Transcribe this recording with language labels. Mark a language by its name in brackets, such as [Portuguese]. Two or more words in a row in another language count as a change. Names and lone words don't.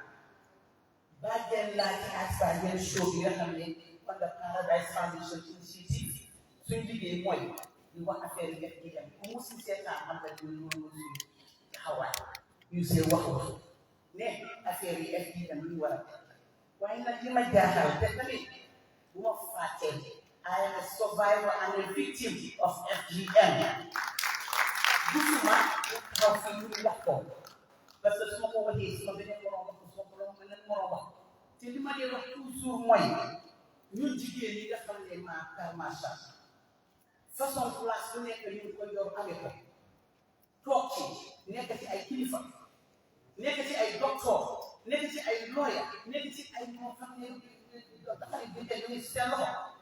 [Wolof] bàjjen laa ci askan yenn show bi nga xam ne man la Paradise Foundation Initiative suñ liggéey mooy ñu wax affaire yi def di dem ku mu si seetaan xam nga ñu loolu suñ taxawaay ñu see wax ne affaire yi def di dem ñu war a def waaye nag li ma jaaxal te tamit bu ma fàttee [English] I am a survivor and a victim of FGM. [Wolof] Gisuma xaw fi ñu wax ko [French] parce que [Wolof] su ma ko waxee su ma beneen moroom wax su ma ko beneen moroom wax te li ma dee wax toujours mooy ñun jigéen ñi nga xam ne maa macha façon place bu nekk ñu ko yor amee ko toog ci nekk ci ay kilifa nekk ci ay docteur nekk ci ay lawyer nekk ci ay moo xam ne dafa ne dinte ñu ngi seen loxo